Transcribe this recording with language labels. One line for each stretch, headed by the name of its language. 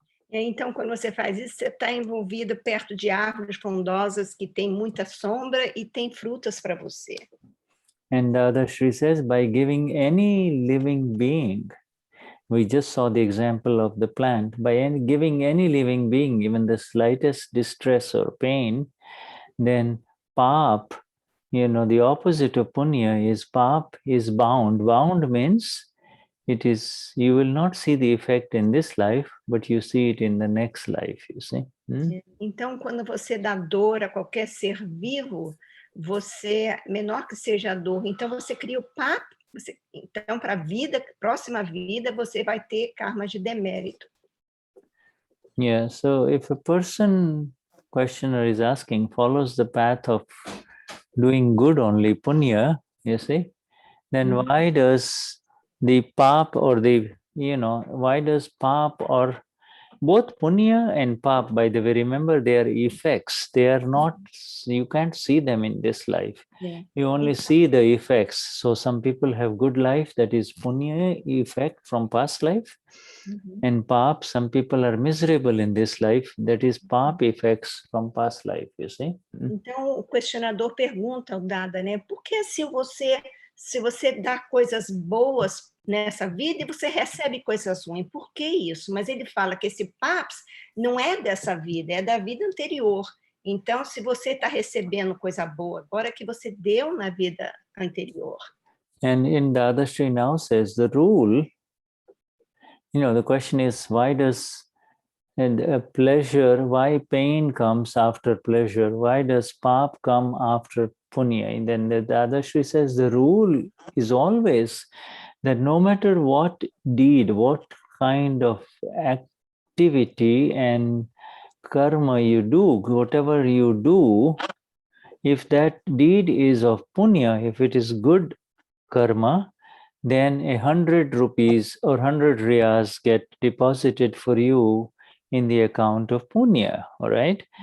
Portuguese: Então, quando você faz isso, você está envolvido perto de árvores frondosas que tem muita sombra e tem frutas para você.
English: And Dadashri says, by giving any living being, we just saw the example of the plant, by giving any living being even the slightest distress or pain, then pap, the opposite of punya is pap is bound. Bound means you will not see the effect in this life, but you see it in the next life, you see. Então, quando você dá dor a qualquer ser vivo, você, menor que seja a dor, então você cria o pap, então para a vida, próxima vida, você vai ter karma de demérito. Yeah, so if a questioner is asking, follows the path of doing good only, punya, you see, then why does the pap or why does pap or both punya and pap, by the way, remember they are effects. They are not, you can't see them in this life. Yeah. You only see the effects. So some people have good life, that is punya effect from past life. And pap, some people are miserable in this life, that is pap effects from past life, you see.
Portuguese: Então o questionador pergunta ao Dada, né? Por que se você dá coisas boas nessa vida e você recebe coisas ruins? Por que isso? Mas ele fala que esse paps não é dessa vida, é da vida anterior. Então, se você está recebendo coisa boa agora que você deu na vida anterior.
English: And in Dadashri now says the rule, the question is, why does pleasure, why pain comes after pleasure? Why does pap come after punya? And then the Dadashri says the rule is always that no matter what deed, what kind of activity and karma you do, whatever you do, if that deed is of punya, if it is good karma, then 100 rupees or 100 riyas get deposited for you in the account of punya, all right?